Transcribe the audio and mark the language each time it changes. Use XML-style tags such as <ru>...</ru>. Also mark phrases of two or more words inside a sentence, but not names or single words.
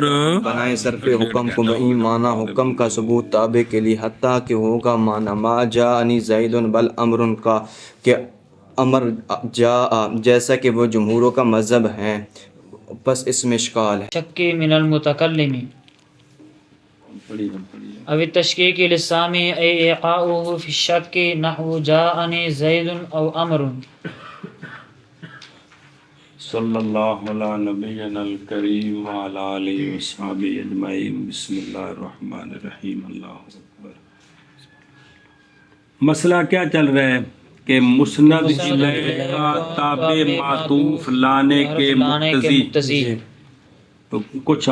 <ur>بنائے صرف حکم کو بئی معنی حکم کا ثبوت تابع کے لیے، حتیٰ کہ ہوگا معنی</ur> <ar>ما جاءنی زید بل امر</ar> <ur>کا، کہ امر جاء جیسا کہ وہ جمہوروں کا مذہب ہے، بس اس میں اشکال ہے۔</ur> <ar>شک من المتکلم او التشکیک للسامع ای ایقاؤه فی الشک نحو جاءنی زید او امر۔ صلی اللہ علی نبینا الکریم وعلی آلہ وصحبہ اجمعین، بسم اللہ الرحمن الرحیم، اللہ اکبر۔</ar> <ur>مسئلہ کیا چل رہا ہے کہ مسند الیہ کا تابع معطوف لانے کے مقتضی، تو کچھ</ur>